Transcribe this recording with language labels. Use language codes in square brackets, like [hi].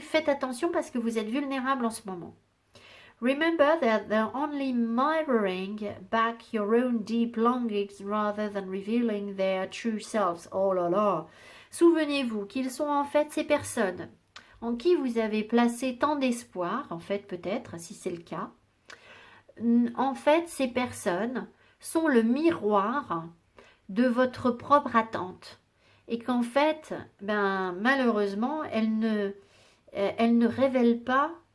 [fr] Faites attention parce que vous êtes vulnérable en ce moment. [en] Remember that they're only mirroring back your own deep longings rather than revealing their true selves. [fr] Oh là là! Souvenez-vous qu'ils sont en fait ces personnes en qui vous avez placé tant d'espoir, en fait peut-être, si c'est le cas. En fait, ces personnes sont le miroir de votre propre attente. Et qu'en fait, malheureusement, elles ne révèlent pas